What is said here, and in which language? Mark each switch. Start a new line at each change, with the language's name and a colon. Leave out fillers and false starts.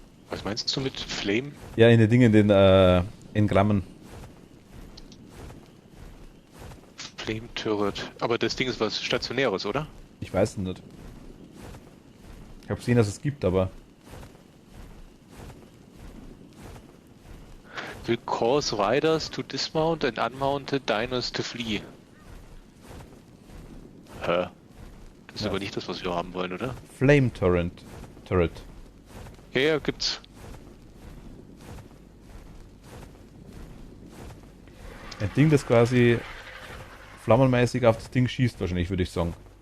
German: Was meinst du mit Flame? Ja, in den Dingen, in Grammen. Flame Turret. Aber das Ding ist was Stationäres, oder? Ich weiß es nicht. Ich habe gesehen, dass es gibt, aber...
English: Will cause riders to dismount and unmounted diners to flee.
German: Hä? Das ist aber nicht das, was wir haben wollen, oder? Flame Turret. Ja, gibt's. Ein Ding, das quasi flammenmäßig auf das Ding schießt, wahrscheinlich, würde ich sagen.